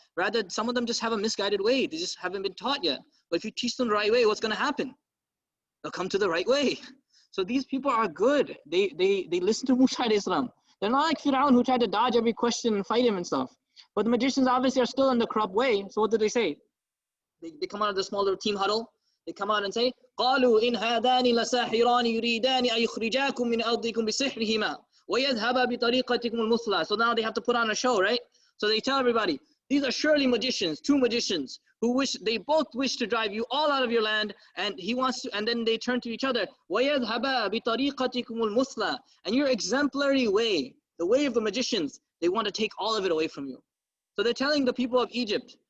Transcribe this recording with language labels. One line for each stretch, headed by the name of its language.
English: Rather, some of them just have a misguided way. They just haven't been taught yet. But if you teach them the right way, what's going to happen? They'll come to the right way. So these people are good. They listen to Musa alayhi salam. They're not like Firaun who tried to dodge every question and fight him and stuff. But the magicians obviously are still in the corrupt way. So what did they say? They come out of the small little team huddle. They come out and say,
Arabic: قَالُوا إِنْ هَذَانِ لَسَاحِرَانِ يُرِيدَانِ أَن يُخْرِجَاكُم مِّنْ أَرْضِكُم بِسِحْرِهِمَا وَيَذْهَبَا بِطَرِيقَتِكُمُ الْمُثْلَى.
English: So now they have to put on a show, right? So they tell everybody, these are surely magicians, two magicians, they both wish to drive you all out of your land, and and then they turn to each other,
Arabic: وَيَذْهَبَا بِطَرِيقَتِكُمُ الْمُثْلَى.
English: And your exemplary way, the way of the magicians, they want to take all of it away from you. So they're telling the people of Egypt,